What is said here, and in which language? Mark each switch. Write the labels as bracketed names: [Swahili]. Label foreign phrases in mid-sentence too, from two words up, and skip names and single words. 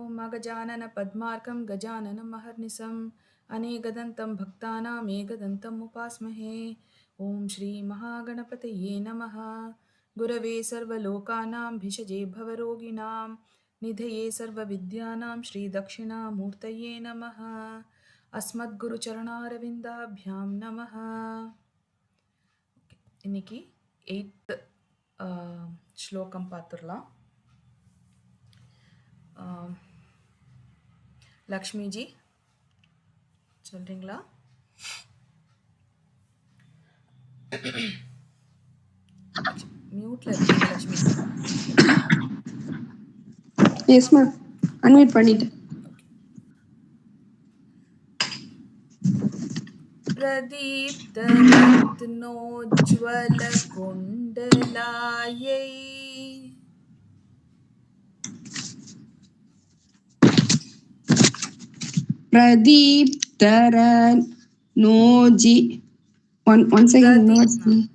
[Sanskrit] महागजानन पद्मार्कं गजाननं महर्निशम् अनेकदन्तं भक्तानाम् एकदन्तम् उपास्महे। ॐ श्री महागणपतये नमः। गुरवे सर्वलोकानां भिषजे भवरोगिणां निधये सर्वविद्यानां श्रीदक्षिणामूर्तये नमः। अस्मद्गुरुचरणारविन्दाभ्यां नमः. [Tamil] இன்னைக்கு 8th ஸ்லோகம் பார்த்துடலாம். லக்ஷ்மிஜி சொல்றீங்களா? மியூட்ல இருக்கீங்க லக்ஷ்மி. [English] yes ma'am, [Tamil] அன்மியூட் பண்ணிட்டேன். [Sanskrit] प्रदीप्त रत्नोज्ज्वल कुण्डलायै प्रदीप्तर नोजि [English] one second [Sanskrit] நோஜி